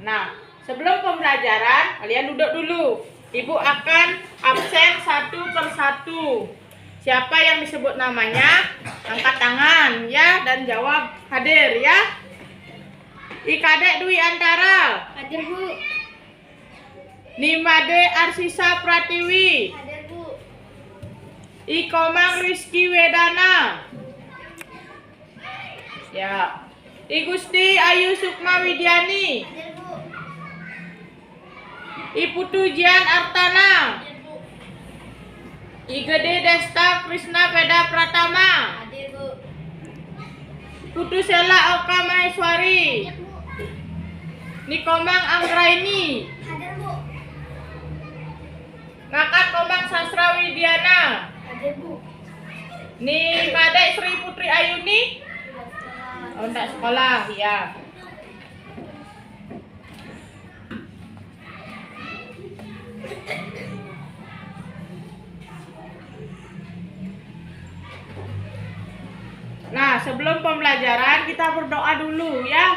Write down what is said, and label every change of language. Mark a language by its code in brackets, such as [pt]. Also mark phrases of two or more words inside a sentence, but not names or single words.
[id] Nah, sebelum pembelajaran kalian duduk dulu. Ibu akan absen satu persatu. Siapa yang disebut namanya angkat tangan ya dan jawab hadir ya. Ikadek Dwi Antara. Hadir, Bu. Nimade Arsisa Pratiwi. Hadir, Bu. Ikomang Rizky Wedana. Ya. Igusti Ayu Sukma Widiani. Hadir, Bu. Iputu Jian Artana. Hadir, Bu. Igede Desta Krishna Peda Pratama. Hadir, Bu. Putu Sela Oka Maheswari. Hadir, Bu. Nikomang Anggraini. Hadir, Bu. Ngakat Komang Sastra Widiana. Hadir, Bu. Ni Kadek Sri Putri Ayuni. Oh, enggak sekolah ya. Nah, sebelum pembelajaran kita berdoa dulu ya.